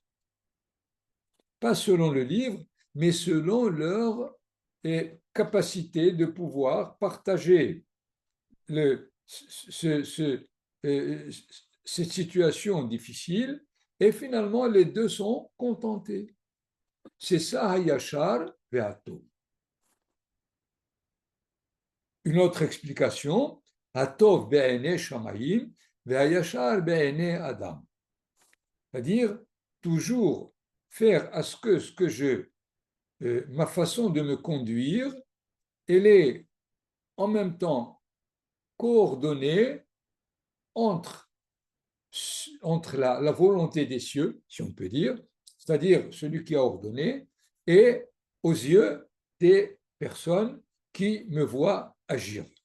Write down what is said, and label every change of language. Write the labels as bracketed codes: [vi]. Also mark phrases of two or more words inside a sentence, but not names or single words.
[fr] Pas selon le livre, mais selon leur capacité de pouvoir partager cette situation difficile, et finalement les deux sont contentés. C'est ça, [he] הישר והטוב. [fr] Une autre explication, [he] הטוב בעיני שמים והישר בעיני אדם. [fr] C'est-à-dire, toujours faire à ce que ma façon de me conduire, elle est en même temps coordonnée entre la volonté des cieux, si on peut dire, c'est-à-dire celui qui a ordonné, et aux yeux des personnes qui me voient agir.